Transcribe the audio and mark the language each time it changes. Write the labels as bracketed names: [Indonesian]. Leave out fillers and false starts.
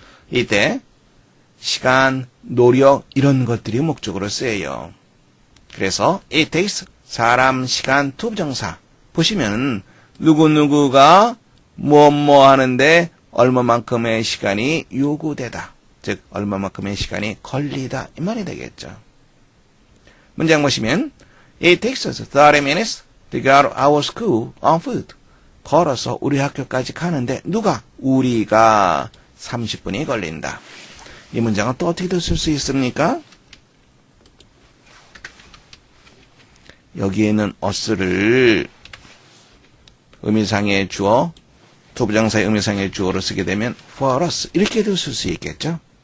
[Korean] 이때 시간, 노력 이런 것들이 목적으로 쓰여요. 그래서 it takes 사람, 시간, 투부정사 보시면 누구누구가 뭐 하는데 얼마만큼의 시간이 요구되다. 즉 얼마만큼의 시간이 걸리다 이 말이 되겠죠. 문장 보시면 [English] It takes us 30 minutes to go to our school on foot. [Korean] 걸어서 우리 학교까지 가는데 누가? 우리가 30분이 걸린다. 이 문장은 또 어떻게 쓸 수 있습니까? 여기에 있는 us를 의미상의 주어, 투부정사의 의미상의 주어로 쓰게 되면 for us 이렇게도 쓸 수 있겠죠.